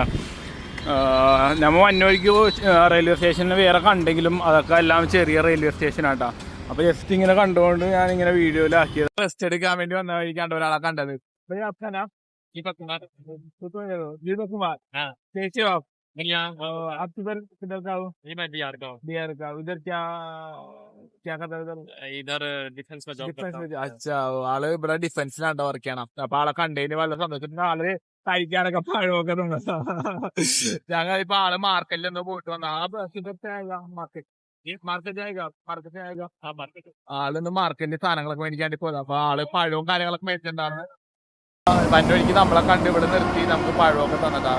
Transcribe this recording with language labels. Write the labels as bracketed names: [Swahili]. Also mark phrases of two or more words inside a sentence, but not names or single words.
[Malayalam] നമ്മൾ വന്നവഴിക്ക് റെയിൽവേ സ്റ്റേഷനിൽ വേറെ കണ്ടെങ്കിലും അതൊക്കെ എല്ലാം ചെറിയ റെയിൽവേ സ്റ്റേഷനാട്ടോ. അപ്പോൾ ജസ്റ്റ് ഇങ്ങനെ കണ്ടുകൊണ്ട് ഞാനിങ്ങനെ വീഡിയോയിലാക്കിയത്. റെസ്റ്റ് എടുക്കാൻ വേണ്ടി വന്ന വഴിക്കാണ്ട് ഒരാളെ കണ്ടത്. [Hindi] ചേച്ചി आप किधर का हो? मैं बिहार का हूँ। बिहार का। उधर क्या करता है उधर? इधर डिफेंस में जॉब करता हूँ। अच्छा, [Malayalam] ആള് ഇവിടെ ഡിഫൻസിലാണ് വർക്ക് ചെയ്യണം. അപ്പൊ ആളെ കണ്ടതിന് വളരെ സന്തോഷം. ആള് കഴിക്കാനൊക്കെ പഴമൊക്കെ ഞങ്ങൾ ഇപ്പൊ ആള് മാർക്കറ്റിൽ എന്തോ പോയിട്ട് വന്ന ആളിന്ന് മാർക്കറ്റിന്റെ സാധനങ്ങളൊക്കെ മേടിക്കാണ്ടി പോയത്. അപ്പൊ ആള് പഴവും കാര്യങ്ങളൊക്കെ മേടിച്ചിട്ടുണ്ടാണ്. വന്നൊഴിക്ക് നമ്മളെ കണ്ട് ഇവിടെ നിർത്തി നമുക്ക് പഴമൊക്കെ തന്നിട്ടാണ്.